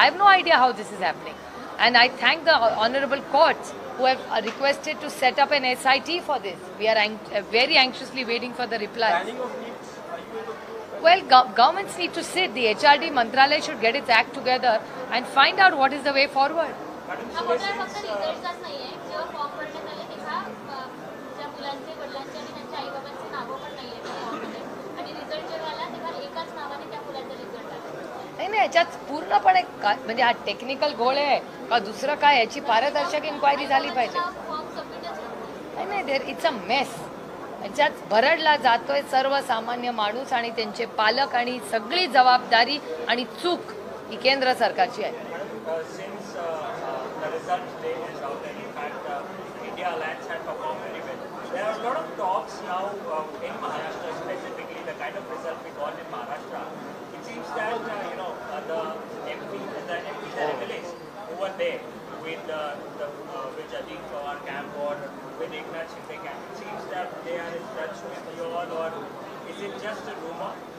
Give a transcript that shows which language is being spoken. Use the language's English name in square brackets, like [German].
[English] I have no idea how this is happening. And I thank the honorable courts who have requested to set up an SIT for this. We are very anxiously waiting for the reply. Banning of NEET, are you able to? Well, governments need to sit. The HRD Mantralaya should get its act together and find out what is the way forward. [Marathi] हा घोटाळा फक्त रिझल्टचाच नाहीये, जेव्हा form भरण्यात आले तेव्हा ज्या मुलांचे वडिलांचे आणि त्यांच्या आईबाबांचे नावं पण नाहीये त्या फॉर्ममध्ये, आणि रिझल्ट जेव्हा आला तेव्हा एकाच नावाने त्या मुलाचा रिझल्ट आला. नाही, याच्यात पूर्णपणे म्हणजे हा टेक्निकल घोळ आहे का दुसरं काय, याची पारदर्शक इन्क्वायरी झाली पाहिजे. फॉर्म सबमिटच होत नाही, [English] It's a mess. [Marathi] याच्यात भरडला जातोय सर्वसामान्य माणूस आणि त्यांचे पालक, आणि सगळी जबाबदारी आणि चूक ही केंद्र सरकारची आहे. [English] Since the results day is out and in fact India Alliance had performed very well, there are a lot of talks now in Maharashtra, specifically the kind of result we got in Maharashtra. It seems that the MPs, the MLAs who were there with Ajit Pawar camp or with Eknath Shinde camp, it seems that they are in touch with you all, or is it just a rumor?